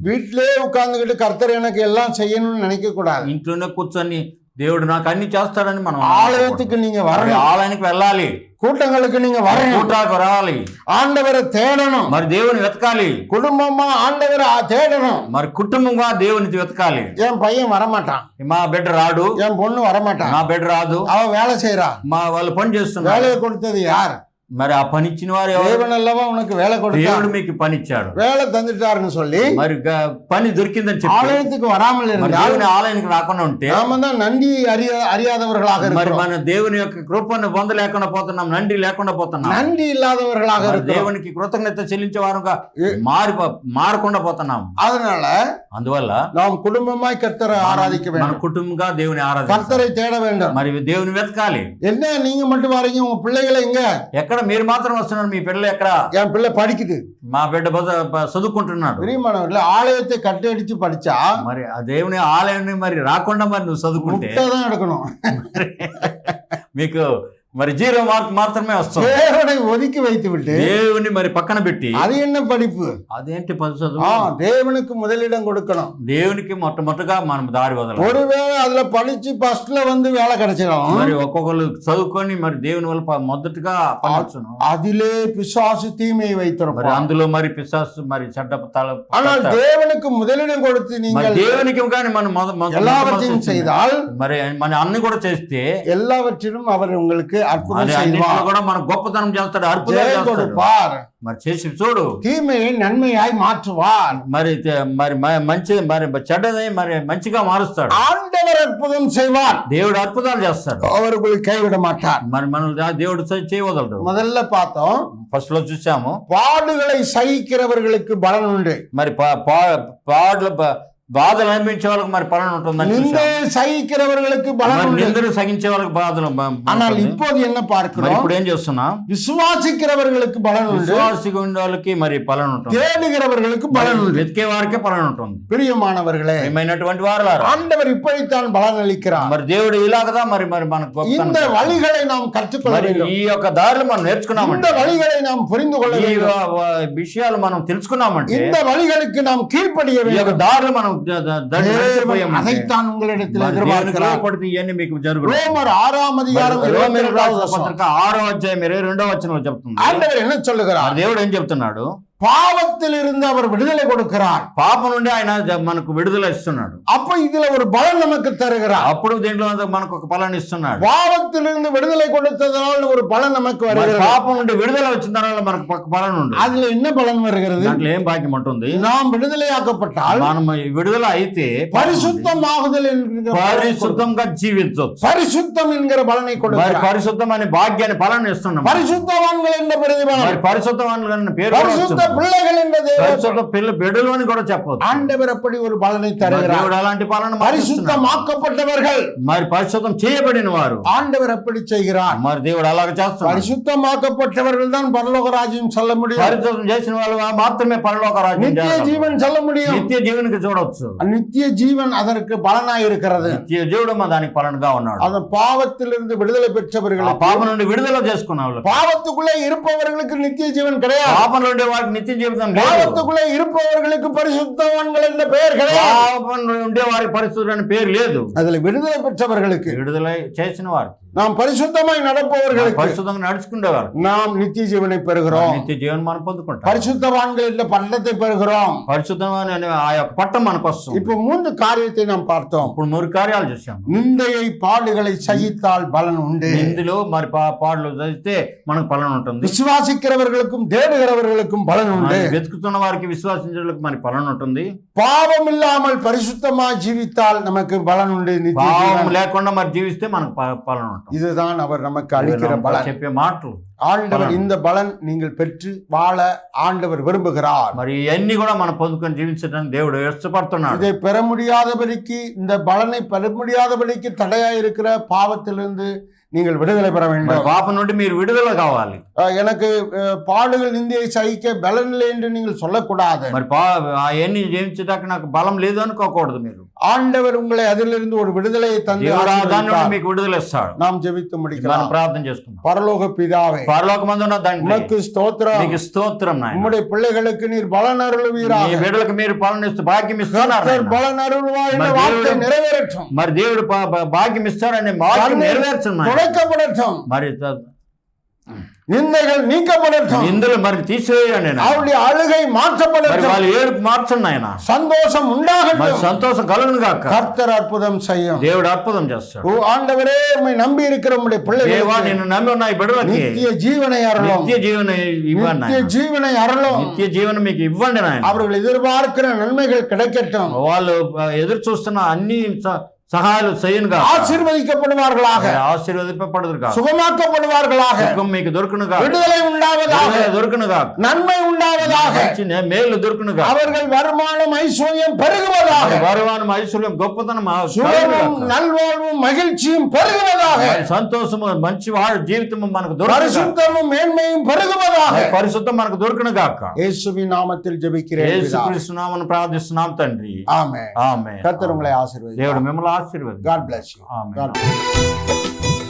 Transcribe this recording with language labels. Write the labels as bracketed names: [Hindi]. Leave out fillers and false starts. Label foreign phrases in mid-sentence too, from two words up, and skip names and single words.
[Tamil] வீட்டிலே உட்கார்ந்துகிட்டு கர்த்தர் எனக்கு எல்லாம் செய்யணும்னு நினைக்க கூடாது. [Telugu] ఇంట్లోనే కూర్చొని దేవుడు నాకు అన్ని చేస్తాడని మనం [Tamil] ஆலயத்துக்கு நீங்க வரணும். [Telugu] ఆలయానికి వెళ్ళాలి, [Tamil] கூட்டங்களுக்கு நீங்க வரணும். [Telugu] కూటాలకు రావాలి, [Tamil] ஆண்டவரை தேடணும். [Telugu] మరి దేవుని వెతకాలి, [Tamil] குடும்பமா ஆண்டவரை தேடணும். [Telugu] మరి కుటుంబంగా దేవుని వెతకాలి. [Tamil] என் பையன் வரமாட்டான், [Telugu] మా బిడ్డ రాడు, [Tamil] என் பொண்ணு வரமாட்டான், [Telugu] నా బిడ్డ రాదు, [Tamil] அவ வேலை செய்யறா, [Telugu] మా వాళ్ళు పని చేస్తున్నారు. [Tamil] வேலையை கொடுத்தது யார்? [Telugu] మరి ఆ పని ఇచ్చిన వారు ఎవరు? [Tamil] தேவன் அல்லவா உனக்கு வேலை கொடுத்தா? [Telugu] దేవుడు మీకు పని ఇచ్చాడు, [Tamil] வேலை தந்துட்டாருன்னு சொல்லி [Telugu] మరి పని దొరికిందని చెప్పి [Tamil] ஆலயத்துக்கு வராமல் [Telugu] మరి [Tamil] இருந்தால் [Telugu] దేవుని ఆలయానికి రాకుండా ఉంటే [Tamil] நாம தான் நன்றி அறியாதவர்களாக [Telugu] మరి [Tamil] இருக்கிறோம். [Telugu] మన దేవుని యొక్క కృపను పొందలేకుండా పోతున్నాం, నండి లేకుండా పోతున్నాం. [Tamil] நன்றி இல்லாதவர்களாக [Telugu] మరి [Tamil] இருக்கிறோம். [Telugu] దేవునికి కృతజ్ఞత చెల్లించే వారుగా మారకుండా పోతున్నాం. [Tamil] அதனால [Telugu] అందువల్ల [Tamil] நாம் குடும்பமாய் கர்த்தரை ஆராதிக்க [Telugu] మన [Tamil] வேண்டும். [Telugu] కుటుంబంగా దేవుని ఆరాధించాలి, [Tamil] கர்த்தரை தேட வேண்டும். [Telugu] మరి దేవుని వెతకాలి. [Tamil] என்ன நீங்க மட்டும் வரீங்க, உங்க பிள்ளைகளை எங்க? [Telugu] ఎక్కడ మీరు మాత్రం వస్తున్నారు? మీ పిల్లలు ఎక్కడ? [Tamil] என் பிள்ளை படிக்குது. [Telugu] మా బిడ్డ చదువుకుంటున్నాడు. [Tamil] பிரியமானவர்களே, ஆலயத்தை கட்டடிச்சு படிச்சா [Telugu] మరి ఆ దేవుని ఆలయాన్ని మరి రాకుండా మరి నువ్వు చదువుకుంటే [Tamil] முட்டை தான் எடுக்கணும். [Telugu] మీకు మరి 0 మార్క్ మాత్రమే వస్తుంది. [Tamil] தேவனை ஒதுக்கி வைத்து விட்டு [Telugu] దేవుని మరి పక్కన పెట్టి [Tamil] அது என்ன படிப்பு? [Telugu] అదేంటి చదువు? [Tamil] தேவனுக்கு முதலிடம் கொடுக்கணும். [Telugu] దేవునికి మొట్టమొదటిగా మనం దారి వదలాలి. [Tamil] ஒருவேளை அதுல படிச்சு ஃபர்ஸ்ட்ல வந்து வேலை கிடைச்சிடும். [Telugu] మరి ఒక్కొక్కరు చదువుకొని మరి దేవుని వల్ల మొదటగా పనొచ్చును. [Tamil] அதிலே பிசாசு தீமையை [Telugu] మరి [Tamil] வைத்திருப்பான். [Telugu] అందులో మరి పిశాసు మరి చెడ్డ [Tamil] ஆனால் தேவனுக்கு முதலிடம் கொடுத்து [Telugu] మరి [Tamil] நீங்கள் [Telugu] దేవునికి కానీ మనం [Tamil] எல்லாவற்றையும் செய்தால் [Telugu] మరి మన అన్ని కూడా చేస్తే [Tamil] எல்லாவற்றிலும் அவர் உங்களுக்கு அற்புதம் [Telugu] మరి [Tamil] செய்வார். [Telugu] అన్నిటిలో కూడా మన గొప్పతనం చేస్తాడు, అద్భుతాలు [Tamil] ஜெயம் [Telugu] చేస్తాడు. [Tamil] கொடுப்பார். [Telugu] మరి చేసి చూడు, [Tamil] தீமையை நன்மையாய் மாற்றுவார். [Telugu] మరి మరి మంచి మరి చెడ్డది మరి మంచిగా మారుస్తాడు. [Tamil] ஆண்டவர் அற்புதம் செய்வார். [Telugu] దేవుడు అద్భుతాలు చేస్తాడు, [Tamil] அவர் உங்களை கைவிட மாட்டார். [Telugu] మరి మనల్ని దేవుడు చేయవదలడు. [Tamil] முதல்ல பார்த்தோம், [Telugu] ఫస్ట్ లో చూసాము [Tamil] பாடுகளை సహిக்கிறவர்களுக்கு பலன் உண்டு. [Telugu] మరి బాధలు అనిపించే వాళ్ళకి మరి పలన ఉంటుందని [Tamil] நிந்தை சகிக்கிறவர்களுக்கு பலன் உண்டு. [Telugu] నిందలు సగించే వాళ్ళకి బాధలు. [Tamil] ஆனால் இப்போது என்ன [Telugu] మరి [Tamil] பார்க்கிறோம்? [Telugu] ఇప్పుడు ఏం చేస్తున్నాం? [Tamil] விசுவாசிக்கிறவர்களுக்கு பலன் உண்டு. [Telugu] విశ్వాసిగా ఉండే వాళ్ళకి మరి పలన ఉంటుంది, [Tamil] தேடுகிறவர்களுக்கு பலன் உண்டு. [Telugu] వెతికే వారికే పలన ఉంటుంది. [Tamil] பிரியமானவர்களே, [Telugu] ఏమైనటువంటి వారులారా, [Tamil] ஆண்டவர் இப்படித்தான் பலன் அளிக்கிறார். [Telugu] మరి దేవుడు ఇలాగదా మరి మనకు గొప్పతనం [Tamil] இந்த வழிகளை நாம் கற்றுக்கொள்ள [Telugu] మరి [Tamil] வேண்டும். [Telugu] ఈ యొక్క దారులు మనం [Tamil] இந்த [Telugu] నేర్చుకున్నామంటే, [Tamil] வழிகளை நாம் புரிந்து கொள்ள [Telugu] ఈ [Tamil] வேண்டும். [Telugu] విషయాలు మనం తెలుసుకున్నామంటే, [Tamil] இந்த వழிகளுக்கு நாம் கீழ்ப்படிய [Telugu] ఈ యొక్క [Tamil] வேண்டும். [Telugu] దారులు మనం [Tamil] தேவன் அதைத்தான் உங்களிடத்தில் எதிர்பார்க்கிறார். [Telugu] ఇవన్నీ మీకు జరుగుతుంది. [Tamil] ரோமர் 6ஆம் அதிகாரம் 22வது வசனம். [Telugu] పత్రిక 6వ అధ్యాయం 22వ వచనంలో చెప్తుంది. [Tamil] ஆண்டவர் என்ன சொல்லுகிறார்? [Telugu] దేవుడు ఏం చెప్తున్నాడు? [Tamil] பாவத்தில் இருந்து அவர் விடுதலை கொடுக்கிறார். [Telugu] పాపం నుండి ఆయన మనకు విడుదల ఇస్తున్నాడు. [Tamil] அப்ப இதுல ஒரு பலன் நமக்கு தருகிறார். [Telugu] అప్పుడు దీంట్లో మనకు ఒక పలన ఇస్తున్నాడు. [Tamil] பாவத்திலிருந்து விடுதலை கொடுத்ததனால ஒரு பலன் நமக்கு வருகிறது. [Telugu] పాపం నుండి విడుదల వచ్చిన తర్వాత మనకు ఒక పలన ఉంది. [Tamil] அதுல என்ன பலன் வருகிறது? [Telugu] దాంట్లో ఏం భాగ్యం ఉంటుంది? [Tamil] நாம் விடுதலையாக்கப்பட்டால் [Telugu] మనం విడుదల అయితే [Tamil] பரிசுத்தமாகுதல் என்கிற [Telugu] పరిశుద్ధంగా జీవించవచ్చు. [Tamil] பரிசுத்தம் என்கிற பலனை [Telugu] మరి [Tamil] கொடுக்கிறார். [Telugu] పరిశుద్ధం అనే భాగ్యాన్ని పలన ఇస్తున్నాం. [Tamil] பரிசுத்தவான்கள் என்ற பிரதிபலன், [Telugu] మరి పరిశుద్ధవాన్లు పేరు [Tamil] பரிசுத்த பிள்ளைகள் என்ற தேவன், [Telugu] పరిశుద్ధ బిడ్డలు అని కూడా చెప్పవచ్చు. [Tamil] ஆண்டவர் அப்படி ஒரு பலனை [Telugu] మరి [Tamil] தருகிறார். [Telugu] దేవుడు అలాంటి పాలన మనకి ఇస్తున్నాడు. [Tamil] பரிசுத்தமாக்கப்பட்டவர்கள், [Telugu] మరి పరిశుద్ధం చేయబడిన వారు [Tamil] ஆண்டவர் அப்படி செய்கிறார். [Telugu] మరి దేవుడు అలాగ చేస్తున్నాడు. [Tamil] பரிசுத்தமாக்கப்பட்டவர்கள் தான் பரலோக ராஜ்யம் செல்ல முடியும். [Telugu] పరిశుద్ధం చేసిన వాళ్ళు మాత్రమే పరలోక రాజ్యం [Tamil] நித்திய [Telugu] చేరగలరు. [Tamil] ஜீவன் செல்ல முடியும். [Telugu] నిత్య జీవనికి చూడవచ్చు. [Tamil] நித்திய ஜீவன் அதற்கு பலனாய் இருக்கிறது. [Telugu] నిత్య జీవుడు దానికి పలనగా ఉన్నాడు. [Tamil] அந்த பாவத்திலிருந்து விடுதலை [Telugu] ఆ [Tamil] பெற்றவர்கள், [Telugu] పాపం నుండి విడుదల చేసుకున్న వాళ్ళు, [Tamil] பாவத்துக்குள்ளே இருப்பவர்களுக்கு நித்திய ஜீவன் கிடையாது. [Telugu] పాపం నుండి వారికి నిత్య జీవితం లేదు. [Tamil] பாவத்துக்குள்ளே இருப்பவர்களுக்கு பரிசுத்தவான்கள் என்ற பெயர் கிடையாது. [Telugu] పాపం నుండి వారి పరిశుద్ధుడు అని పేరు లేదు. [Tamil] அதுல விடுதலை பெற்றவர்களுக்கு [Telugu] విడుదల చేసిన వారికి [Tamil] நாம் பரிசுத்தமாய் நடப்பவர்களுக்கு [Telugu] పరిశుద్ధంగా నడుచుకునేవారు [Tamil] நாம் நித்திய ஜீவனை பெறுகிறோம். [Telugu] నిత్య జీవనం మనం పొందుకుంటాం. [Tamil] பரிசுத்தவான்கள் என்ற பட்டத்தை பெறுகிறோம். [Telugu] పరిశుద్ధమైన ఆ యొక్క పట్టం మనకు వస్తుంది. [Tamil] இப்போ 3 காரியத்தை நாம் பார்த்தோம். [Telugu] ఇప్పుడు 3 కార్యాలు చూసాం. [Tamil] நிந்தையை பாடுகளை சகித்தால் பலன் உண்டு. [Telugu] ఇందులో మరి పాటలు చదివితే మనకు పలన ఉంటుంది. [Tamil] விசுவாசிக்கிறவர்களுக்கும் தேடுகிறவர்களுக்கும் பலன் உண்டு. [Telugu] వెతుకుతున్న వారికి విశ్వాసించడానికి మరి పలన ఉంటుంది. [Tamil] பாவம் இல்லாமல் பரிசுத்தமாய் ஜீவித்தால் நமக்கு பலன் உண்டு. நித்திய [Telugu] పాపం [Tamil] ஜீவன். [Telugu] లేకుండా మరి జీవిస్తే మనకు పలన ఉంటుంది. [Tamil] இதுதான் அவர் நமக்கு அளிக்கிற பலன். [Telugu] చెప్పే మాటలు. [Tamil] ஆண்டவர் இந்த பலன் நீங்கள் பெற்று வாழ ஆண்டவர் விரும்புகிறார். [Telugu] మరి ఇవన్నీ కూడా మనం పొందుకొని జీవించడానికి దేవుడు ఇష్టపడుతున్నాడు. [Tamil] இதை பெற முடியாதபடிக்கு, இந்த பலனை பெற முடியாதபடிக்கு தடையா இருக்கிற பாவத்திலிருந்து நீங்கள் விடுதலை பெற வேண்டும். [Telugu] పాపం నుండి మీరు విడుదల కావాలి. [Tamil] எனக்கு பாடுகள் நிந்தையை சகிக்க பலன் இல்லை என்று நீங்கள் சொல்லக்கூடாது. [Telugu] మరి అవన్నీ జీవించడానికి నాకు బలం లేదు అనుకోకూడదు. మీరు [Tamil] ஆண்டவர் உங்களை அதிலிருந்து ஒரு விடுதலையை தந்து [Telugu] దాని నుండి మీకు విడుదల ఇస్తాడు. [Tamil] நாம் ஜெபித்து [Telugu] మనం [Tamil] முடிக்கலாம். [Telugu] ప్రార్థన చేసుకుందాం. [Tamil] பரலோக பிதாவே, [Telugu] పరలోకమందున్న తండ్రి, [Tamil] உமக்கு ஸ்தோத்திரம். [Telugu] మీకు స్తోత్రం నాయనా. [Tamil] உம்முடைய பிள்ளைகளுக்கு நீர் பலன் அருளுவீராக. [Telugu] మీ బిడ్డలకు మీరు పాలన ఇస్తూ భాగ్యం ఇస్తున్నారు [Tamil] கர்த்தர் [Telugu] నాయనా. [Tamil] பலன் அருள்வார் என்ற [Telugu] మరి [Tamil] வார்த்தை [Telugu] దేవుడు- [Tamil] நிறைவேறட்டும். [Telugu] మరి దేవుడు భాగ్యం ఇస్తారనే వాక్యం నెరవేర్చండి నాయనా. [Tamil] துடைக்கப்படட்டும். [Telugu] మరి [Tamil] நிந்தைகள் நீக்கப்படட்டும். [Telugu] ఇందులో మరి తీసివేయండి నాయనా. [Tamil] அவருடைய அழுகை [Telugu] మరి [Tamil] மாற்றப்படட்டும். [Telugu] వాళ్ళు ఏడుపు మార్చండి నాయన. [Tamil] சந்தோஷம் [Telugu] మరి [Tamil] உண்டாகட்டும். [Telugu] సంతోషం కలుగును గాక. [Tamil] கர்த்தர் அற்புதம் செய்யும். [Telugu] దేవుడు అద్భుతం చేస్తాడు. [Tamil] ஓ ఆండவரே, உம்மை நம்பி இருக்கிற உம்முடைய [Telugu] దేవా [Tamil] பிள்ளைகளுக்கு [Telugu] నిన్ను నమ్మి ఉన్న ఈ బిడ్డలకి [Tamil] நித்திய ஜீவனை அருளும். [Telugu] నిత్య జీవన ఇవ్వండి [Tamil] நித்திய [Telugu] నాయనా. [Tamil] ஜீவனை அருளும். [Telugu] నిత్య జీవనం మీకు ఇవ్వండి నాయన. [Tamil] அவர்கள் எதிர்பார்க்கிற நன்மைகள் கிடைக்கட்டும். [Telugu] వాళ్ళు ఎదురు చూస్తున్న అన్ని సహాయాలు చేయను గాక. [Tamil] ஆசீர்வதிக்கப்படுவார்களாக. [Telugu] ఆశీర్వదింపబడుదురుగా. [Tamil] சுகமாக்கப்படுவார்களாக. [Telugu] సుఖం మీకు దొరుకును గాక. [Tamil] விடுதலை உண்டாவதாக. [Telugu] విడుదల దొరుకును గాక. [Tamil] நன்மை உண்டாவதாக. [Telugu] మంచి మేలు దొరుకును గాక. [Tamil] அவர்கள் வருமானம் ஐஸ்வர்யம் பெருகுவதாக. [Telugu] వరవానం ఐశ్వర్యం గొప్పతనం [Tamil] சுகமும் நல்வாழ்வும் மகிழ்ச்சியும் பெருகுவதாக. [Telugu] సంతోషము మంచి వాడు జీవితం మనకు దొరుకును గాక. [Tamil] பரிசுத்தமும் மேன்மையும் பெருகுவதாக. [Telugu] పరిశుద్ధం మనకు దొరుకును గాక. [Tamil] இயேசுவின் நாமத்தில் ஜெபிக்கிறேன். [Telugu] యేసుక్రీస్తు నామమున ప్రార్థిస్తున్నాం తండ్రి. [Tamil] ஆமென். [Telugu] ఆమేన్. [Tamil] கர்த்தர் உங்களை ஆசீர்வதிப்பார். [Telugu] దేవుడు మిమ్మల్ని ఆశీర్వదించును. [English] God bless you. [Telugu] ఆమేన్. [English] God bless you.